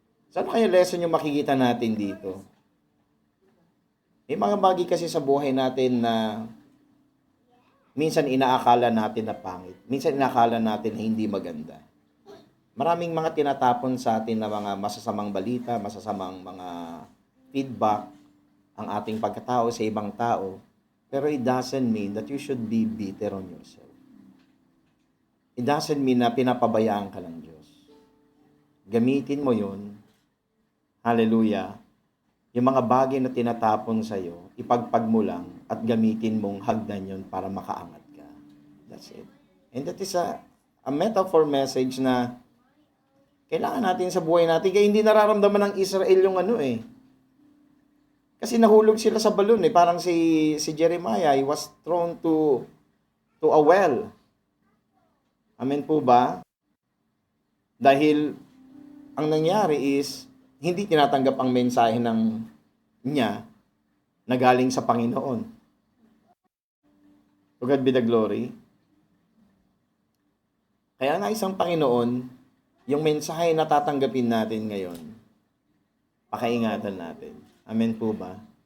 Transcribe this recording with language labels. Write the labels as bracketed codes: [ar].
[tl] Saan kaya lesson yung makikita natin dito? May mga bagay kasi sa buhay natin na minsan inaakala natin na pangit. Minsan inaakala natin na hindi maganda. Maraming mga tinatapon sa atin na mga masasamang balita, masasamang mga feedback, ang ating pagkatao sa ibang tao. [en] Pero it doesn't mean that you should be bitter on yourself. It doesn't mean [tl] na pinapabayaan ka ng Diyos. Gamitin mo yun. Hallelujah. Yung mga bagay na tinatapon sa'yo, ipagpag mo lang at gamitin mong hagdan yun para makaangat ka. [en] That's it. And that is a metaphor message [tl] na kailangan natin sa buhay natin. Kaya hindi nararamdaman ng Israel yung Kasi nahulog sila sa balon Parang si Jeremiah, [en] he was thrown to a well. [tl] Amen po ba? Dahil ang nangyari is, hindi tinatanggap ang mensahe niya na galing sa Panginoon. [en] To God be the glory. [tl] Kaya nga isang Panginoon, yung mensahe na tatanggapin natin ngayon, pakaingatan natin. Amen po ba?